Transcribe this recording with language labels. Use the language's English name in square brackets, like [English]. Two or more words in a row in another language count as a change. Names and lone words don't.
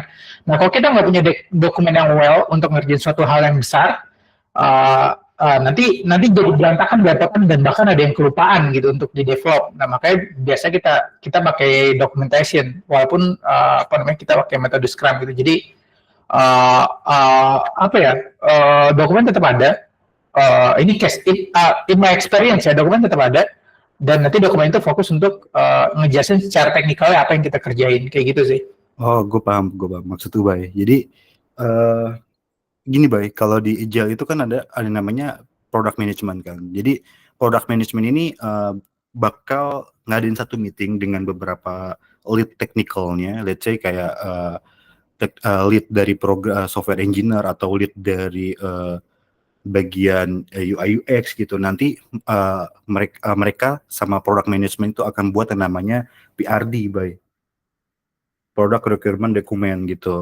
[Indonesian] Nah kalau kita nggak punya dokumen yang well untuk ngerjain suatu hal yang besar, nanti jadi berantakan dan bahkan ada yang kelupaan gitu untuk di develop. Nah makanya biasa kita pakai documentation walaupun kita pakai metode Scrum gitu. Jadi dokumen tetap ada. Ini [English] case in my experience [Indonesian] ya, dokumen tetap ada dan nanti dokumen itu fokus untuk ngejelasin secara teknikalnya apa yang kita kerjain kayak gitu sih. Oh, gue paham maksud gue, Bay. Jadi gini, Bay, kalau di Agile itu kan ada namanya [English] product management [Indonesian] kan. Jadi [English] product management [Indonesian] ini bakal ngadain satu meeting dengan beberapa lead technicalnya, [English] let's say [Indonesian] kayak lead dari [English] software engineer [Indonesian] atau lead dari bagian [English] UI UX [Indonesian] gitu. Nanti mereka sama [English] product management [Indonesian] itu akan buat yang namanya PRD, Bay. [English] Product Requirement Document [Indonesian] gitu.